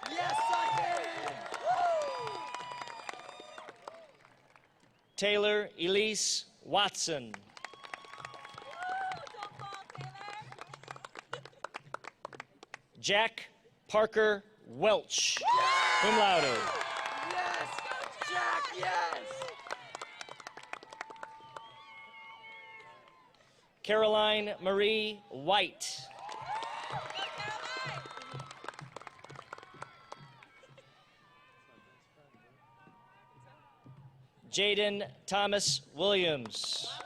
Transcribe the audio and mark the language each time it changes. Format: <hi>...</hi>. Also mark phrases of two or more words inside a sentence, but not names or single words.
<en>Taylor Elise Watson. Jack Parker Welch,</en> <la>cum laude.</la> <en>Caroline Marie White. Jaden Thomas Williams.</en>